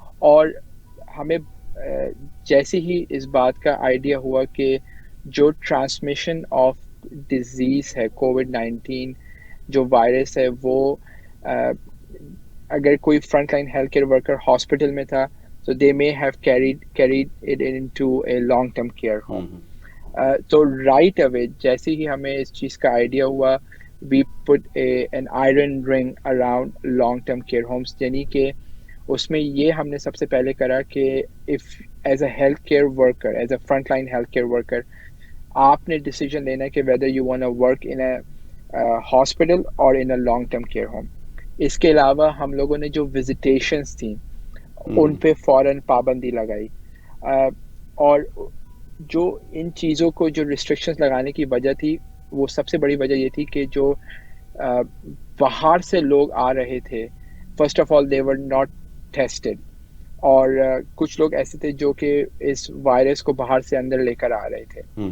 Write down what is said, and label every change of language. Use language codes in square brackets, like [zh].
[ur] اور ہمیں جیسے ہی اس بات کا آئیڈیا ہوا کہ جو ٹرانسمیشن آف ڈیزیز ہے کووڈ-19 جو وائرس ہے، وہ اگر کوئی front line health care worker hospital میں تھا تو [en] they may have carried it into a long term care home. تو right away [ur] جیسے ہی ہمیں اس چیز کا آئیڈیا ہوا، [en] we put an iron ring around long term care homes، [ur] یعنی کہ اس میں یہ ہم نے سب سے پہلے کرا کہ [en] if as a health care worker, as a front line health care worker، [ur] آپ نے ڈیسیجن لینا کہ [en] whether you want to work in a hospital or in a long term care home. [ur] اس کے علاوہ ہم لوگوں نے جو وزیٹیشنز تھیں ان پہ فوراً پابندی لگائی، اور جو ان چیزوں کو جو ریسٹرکشنز لگانے کی وجہ تھی، وہ سب سے بڑی وجہ یہ تھی کہ جو باہر سے لوگ آ رہے تھے، [en] first of all they were not tested, [ur] اور کچھ لوگ ایسے تھے جو کہ اس وائرس کو باہر سے اندر لے کر آ رہے تھے.